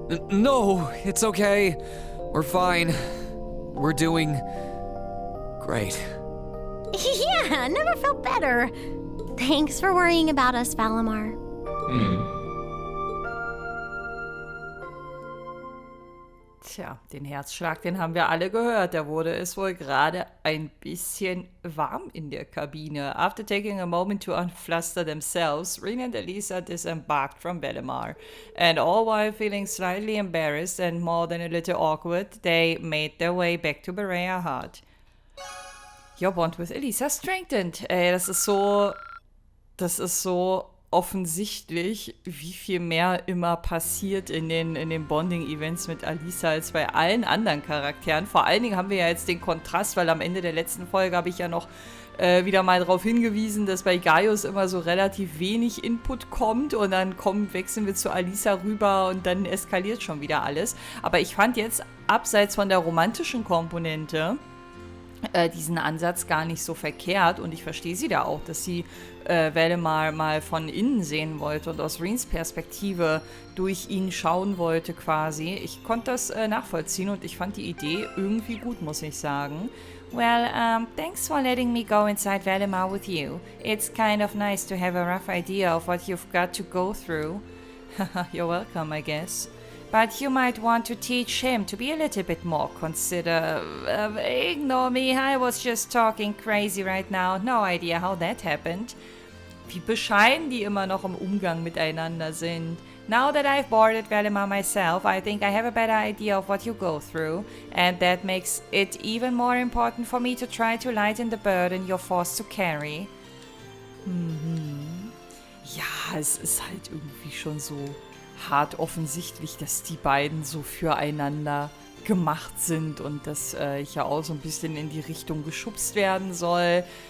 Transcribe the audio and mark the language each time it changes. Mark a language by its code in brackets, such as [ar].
[en] No, it's okay. We're fine. We're doing... great. Yeah, never felt better. Thanks for worrying about us, Valimar. [de] Tja, den Herzschlag, den haben wir alle gehört. Da wurde es wohl gerade ein bisschen warm in der Kabine. [en] After taking a moment to unfluster themselves, Reen and Elisa disembarked from Valimar. And all while feeling slightly embarrassed and more than a little awkward, they made their way back to Berea Heart. Your bond with Elisa strengthened. [de] Das ist so offensichtlich, wie viel mehr immer passiert in den Bonding-Events mit Alisa als bei allen anderen Charakteren. Vor allen Dingen haben wir ja jetzt den Kontrast, weil am Ende der letzten Folge habe ich ja noch wieder mal darauf hingewiesen, dass bei Gaius immer so relativ wenig Input kommt und dann wechseln wir zu Alisa rüber und dann eskaliert schon wieder alles. Aber ich fand jetzt, abseits von der romantischen Komponente, diesen Ansatz gar nicht so verkehrt und ich verstehe sie da auch, dass sie Valimar mal von innen sehen wollte und aus Reens Perspektive durch ihn schauen wollte quasi. Ich konnte das nachvollziehen und ich fand die Idee irgendwie gut, muss ich sagen. [en] Well, thanks for letting me go inside Valimar with you. It's kind of nice to have a rough idea of what you've got to go through. You're welcome, I guess. But you might want to teach him to be a little bit more ignore me, I was just talking crazy right now. No idea how that happened. [de] Wie bescheiden die immer noch im Umgang miteinander sind. [en] Now that I've boarded Valimar myself, I think I have a better idea of what you go through. And that makes it even more important for me to try to lighten the burden you're forced to carry. [de] Ja, es ist halt irgendwie schon so hart offensichtlich, dass die beiden so füreinander gemacht sind und dass ich ja auch so ein bisschen in die Richtung geschubst werden soll.